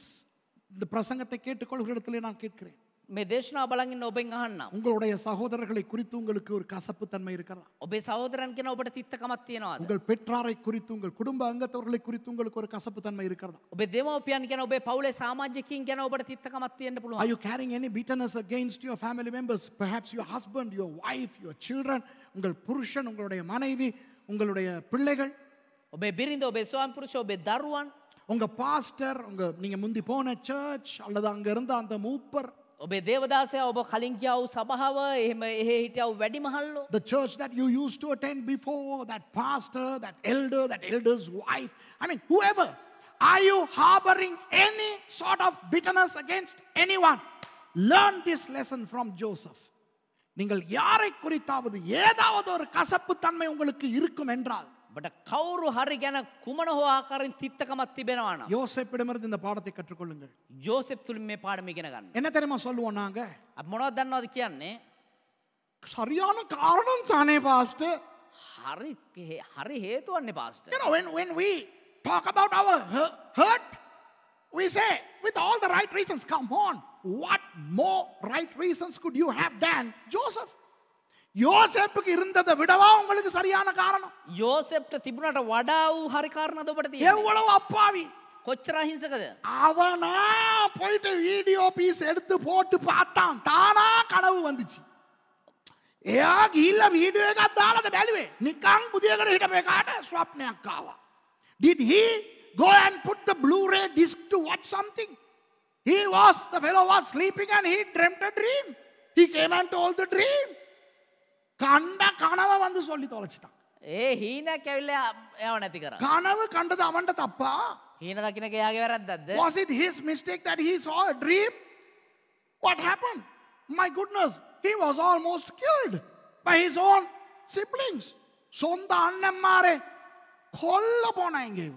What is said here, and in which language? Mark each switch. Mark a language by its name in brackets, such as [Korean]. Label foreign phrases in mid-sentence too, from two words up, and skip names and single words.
[Tamil] இந்த பிரசங்கத்தை கேட்டுக்கொள்கிற இடத்துல நான் கேட்கிறேன். [Sinhala] මේ දේශනාව බලන් ඉන්න ඔබෙන් අහන්නම්. [Tamil] உங்களுடைய சகோதரர்களை குறித்து உங்களுக்கு ஒரு கசப்பு தன்மை இருக்கிறதா? [Sinhala] ඔබේ සහෝදරයන් කියන ඔබට තිත්තකමක් තියෙනවද? [Tamil] உங்கள் பெற்றாரை குறித்து உங்கள் குடும்ப அங்கத்தவர்களை குறித்து உங்களுக்கு ஒரு கசப்பு தன்மை இருக்கிறதா? [Sinhala] ඔබේ දෙමව්පියන් කියන ඔබේ පවුලේ සමාජිකයින් කියන ඔබට තිත්තකමක් තියෙන්න [English] Are [Sinhala] පුළුවන්. [English] you carrying any bitterness against your family members? Perhaps your husband, your wife, your children, [Tamil] உங்கள் புருஷன், உங்களுடைய மனைவி, உங்களுடைய பிள்ளைகள், [Sinhala] ඔබේ බිරිඳ, ඔබේ ස්වාමි පුරුෂ, ඔබේ දරුවන්, [Tamil] உங்க பாஸ்டர், நீங்க முந்தி போன சர்ச் அல்லது அங்க இருந்த அந்த மூப்பர், [Sinhala] ඔබේ දේවදාසයා, ඔබ කලින් ගියා වූ සභාව, එහෙම එහෙ හිටියා වූ වැඩිමහල්ලෝ, [English] the church that you used to attend before, that pastor, that elder, that elder's wife, I mean whoever. Are you harboring any sort of bitterness against anyone? Learn this lesson from Joseph. [Tamil] நீங்கள் யாரை குறித்தாவது ஏதாவது ஒரு கசப்பு தன்மை உங்களுக்கு இருக்கும் என்றால் [Sinhala] ඔබට කවුරු හරි ගැන කුමන හෝ ආකාරයෙන් තිත්තකමක් තිබෙනවා නම් [Tamil] யோசேப்பிடமிருந்து இந்த பாடத்தை கற்றுக்கொள்ளுங்கள். [Sinhala] යෝසෙප් තුලින් මේ පාඩම ඉගෙන ගන්න. [Tamil] என்ன தெரியுமா சொல்லுவோம் நாங்க? [Sinhala] අපි මොනවද දන්නවද කියන්නේ? [Tamil] சரியான காரணம் தானே பாஸ்டர். [Sinhala] හරි හරි හේතුවන්නේ පාස්ටර්. [English] You know, when we talk about our hurt, we say with all the right reasons. Come on, what more right reasons could you have than Joseph? [Tamil] யோசேப்புக்கு இருந்ததை விடவா உங்களுக்கு சரியான காரணம்? [Sinhala] යෝසෙප්ට තිබුණට වඩා වූ හරි කාරණාද ඔබට තියෙන්නේ? [Tamil] எவ்வளவு அப்பாவி. [Sinhala] කොච්චර අහිංසකද? [Tamil] அவனா போயிட்டு [English] video piece [Tamil] எடுத்து போட்டு பார்த்தான். தானா கனவு வந்துச்சு. [Sinhala] එයා ගිහිල්ලා වීඩියෝ එකක් දාලාද බැලුවේ? නිකන් බුදියකට හිටපු එකාට ස්වප්නයක් ආවා. [English] Did he go and put the Blu-ray disc to watch something? The fellow was sleeping and he dreamt a dream. He came and told the dream. [Tamil] கண்ட கனவை வந்து சொல்லி தொலைச்சிட்டான். [Sinhala] ඒ හීනක් ඇවිල්ලා යව නැති කරා. [Tamil] கனவு கண்டது அவன்ட தப்பா? [Sinhala] හීන දකින්න එක එයාගේ වැරද්දක්ද? [English] Was it his mistake that he saw a dream? What happened? My goodness, he was almost killed by his own siblings. [Tamil] சொந்த அண்ணன்மாரே கொல்ல போனாங்க இவர்.